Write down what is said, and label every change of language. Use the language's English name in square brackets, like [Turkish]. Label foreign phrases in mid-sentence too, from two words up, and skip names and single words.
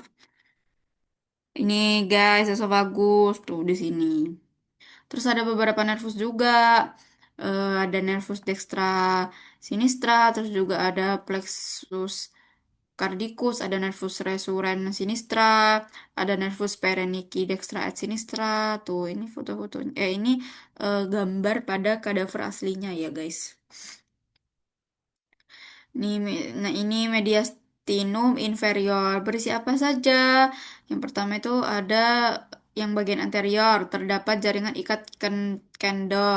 [Indonesian] Ini guys, esofagus tuh di sini. Terus ada beberapa nervus juga. Ada nervus dextra sinistra, terus juga ada plexus cardicus, ada nervus resurrens sinistra, ada nervus perennichi dextra et sinistra. Tuh, ini foto-foto. Ini gambar pada kadaver aslinya ya, guys. Nah, ini mediastinum inferior. Berisi apa saja? Yang pertama itu ada yang bagian anterior, terdapat jaringan ikat kendor.